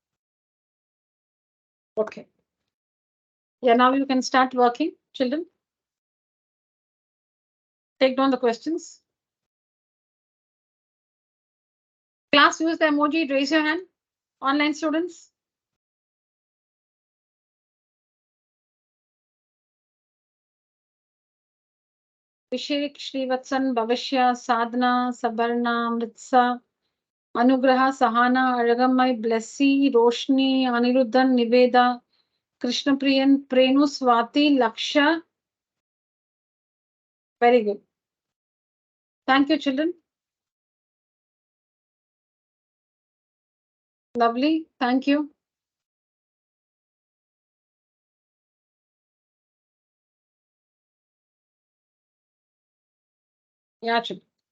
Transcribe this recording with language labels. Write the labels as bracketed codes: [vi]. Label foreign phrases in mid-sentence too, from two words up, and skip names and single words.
[en] Okay. Yeah, now you can start working, children. Take down the questions. Class, use the emoji, raise your hand. Online students. Vishek, Srivatsan, Bhavashya, Sadhana, Sabarna, Mritsa, Anugraha, Sahana, Aragamai, Blessy, Roshni, Aniruddhan, Niveda, Krishnapriyan, Prenu, Swati, Laksha. Very good. Thank you, children. Lovely. Thank you. Yeah, children.